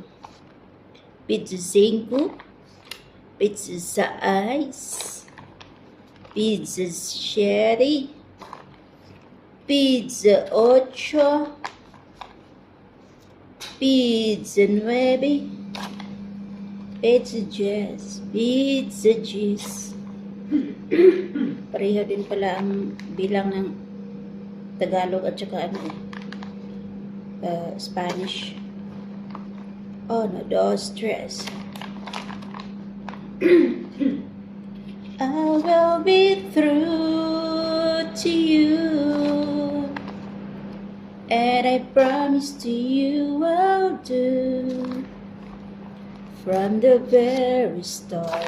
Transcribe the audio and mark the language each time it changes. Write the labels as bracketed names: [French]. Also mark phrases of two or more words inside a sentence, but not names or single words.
[Spanish] Pizza cinco. Pizza seis. Pizza siete. Pizza ocho. Pizza nueve. Pizza diez. Pizza diez. [Filipino] Pareho din pala ang bilang ng Tagalog at saka Spanish. [Spanish] Uno, dos, tres. [English] I will be true to you, and I promise to you I'll do from the very start.